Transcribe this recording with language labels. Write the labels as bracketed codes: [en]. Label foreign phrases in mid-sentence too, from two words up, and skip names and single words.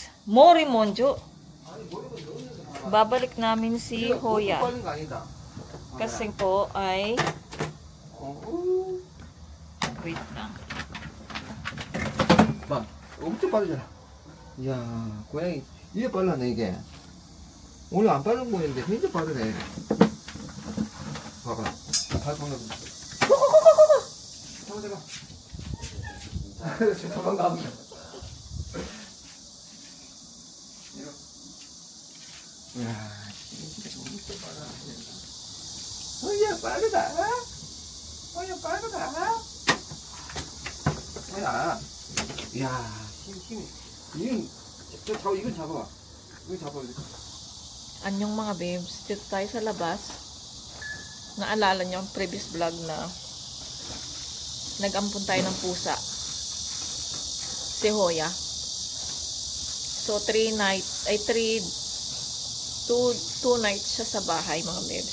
[tl] Morimonjo. Babalik namin si Hoya. Kasi po ay wait lang. [ko] 봐, 엄청 빠르잖아. 이야, 고양이 이게 빨라네 이게. 오늘 안 빠른 거였는데 굉장히 빠르네. 봐봐, 발광력. 잠깐만. 도망가. 이야, 진짜 엄청 빠르다. 어이야 빠르다. 어이야 빠르다. 야, 이야, 힘. 이건 잡아봐. 이거 잡아봐. [tl] Anyong mga babes, dito tayo sa labas. Naalala niyo ang previous vlog na nag-ampun tayo ng pusa. Si Hoya. So, 2 nights siya sa bahay mga babes.